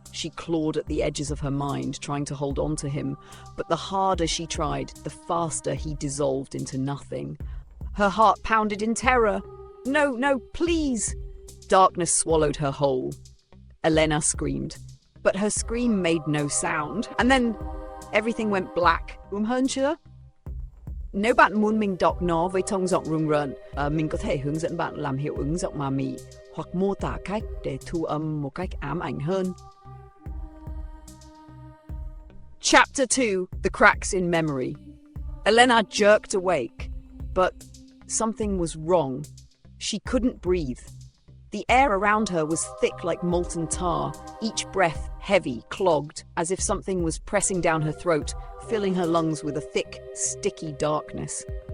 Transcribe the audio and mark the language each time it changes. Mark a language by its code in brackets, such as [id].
[en] She clawed at the edges of her mind, trying to hold on to him, but the harder she tried, the faster he dissolved into nothing. Her heart pounded in terror. No, please! Darkness swallowed her whole. Elena screamed, but her scream made no sound. And then everything went black. [vi] Nếu bạn muốn mình đọc nó với tông giọng rùng rợn, mình có thể hướng dẫn bạn làm hiệu ứng giọng ma mị hoặc mô tả cách để thu âm một cách ám ảnh hơn. [en] Chapter 2, The Cracks in Memory. Elena jerked awake, but something was wrong. She couldn't breathe. The air around her was thick like molten tar, each breath heavy, clogged, as if something was pressing down her throat, filling her lungs with a thick, sticky darkness.